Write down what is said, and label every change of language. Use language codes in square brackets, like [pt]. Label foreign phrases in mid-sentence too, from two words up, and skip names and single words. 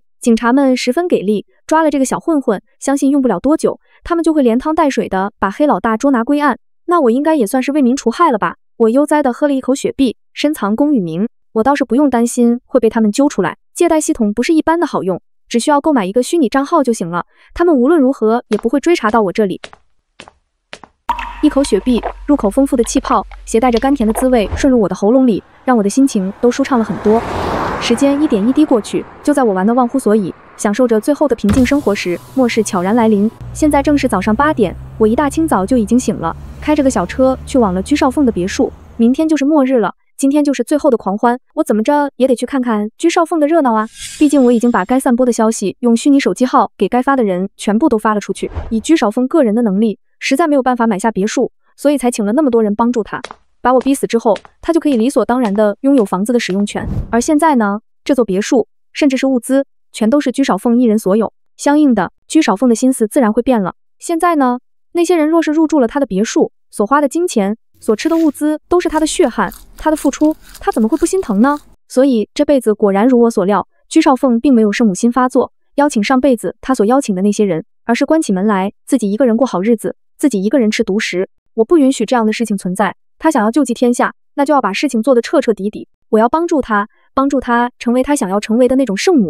[zh] 警察們十分給力，抓了這個小混混，相信用不了多久，他們就會連湯帶水的把黑老大捉拿歸案。那我應該也算是為民除害了吧？我悠哉的喝了一口雪碧，深藏功與名，我倒是不用擔心會被他們揪出來。借貸系統不是一般的好用， 只需要購買一個虛擬賬號就行了，他們無論如何也不會追查到我這裡。一口雪碧，入口豐富的氣泡，攜帶着甘甜的滋味順入我的喉嚨裡，讓我的心情都舒暢了很多。時間一點一滴過去，就在我玩得忘乎所以，享受着最後的平靜生活時，末世悄然來臨。現在正是早上8點，我一大清早就已經醒了，開着個小車去往了居少鳳的別墅。明天就是末日了，今天就是最後的狂歡，我怎麼着也得去看看居少鳳的熱鬧啊！畢竟我已經把該散播的消息用虛擬手機號給該發的人全部都發了出去。以居少鳳個人的能力，實在沒有辦法買下別墅，所以才請了那麼多人幫助他。把我逼死之後，他就可以理所當然的擁有房子的使用權。而現在呢，這座別墅甚至是物資，全都是居少鳳一人所有。相應的，居少鳳的心思自然會變了。現在呢，那些人若是入住了他的別墅，所花的金錢、所吃的物資都是他的血汗，他的付出，他怎麼會不心疼呢？所以這輩子果然如我所料，居少鳳並沒有聖母心發作，邀請上輩子他所邀請的那些人，而是關起門來自己一個人過好日子，自己一個人吃獨食。我不允許這樣的事情存在。他想要救濟天下，那就要把事情做得徹徹底底。我要幫助他成為他想要成為的那種聖母。